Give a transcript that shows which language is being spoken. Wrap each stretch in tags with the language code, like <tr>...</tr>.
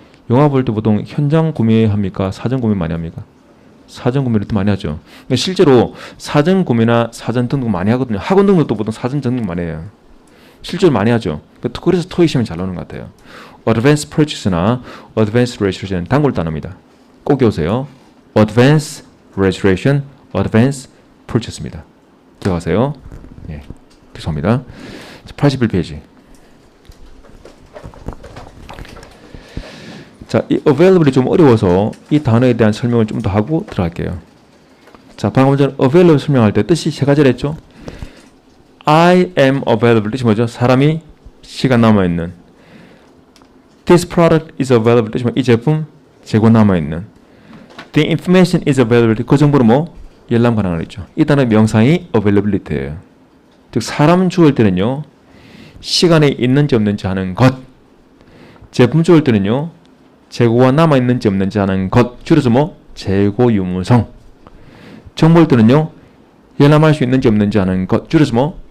<ko>영화 볼 때 보통 현장 구매합니까? 사전 구매 많이 합니까? 사전 구매를 또 많이 하죠. 그러니까 실제로 사전 구매나 사전 등록 많이 하거든요. 학원 등록도 보통 사전 등록 많이 해요. 실제로 많이 하죠. 그래서 토익 시험이 잘 나오는 것 같아요.</ko> <en>advance purchase</en> <ko>나</ko> <en>advance reservation</en> <ko>은 단골 단어입니다. 꼭 외우세요.</ko> <en>advance reservation, advance purchase입니다.</en> <ko>기억하세요. 네, 죄송합니다. 81페이지. 자, 이 available이 좀 어려워서 이 단어에 대한 설명을 좀 더 하고 들어갈게요. 자, 방금 전에 available 설명할 때 뜻이 세 가지를 했죠.</ko> <en>I am available 뜻이 뭐죠?</en> <ko>사람이 시간 남아있는.</ko> <en>This product is available</en> <ko>뜻이 이 제품 재고 남아있는.</ko> <en>The information is available 그 정보는 뭐?</en> <ko>열람 가능한 있죠. 이 단어의 명사이 availability예요. 즉 사람 주어일 때는요 시간이 있는지 없는지 하는 것, 제품 주어일 때는요 재고가 남아있는지 없는지 하는 것, 줄여서 뭐? 재고 유무성. 정보일 때는요 열람할 수 있는지 없는지 하는 것, 줄여서 뭐?</ko>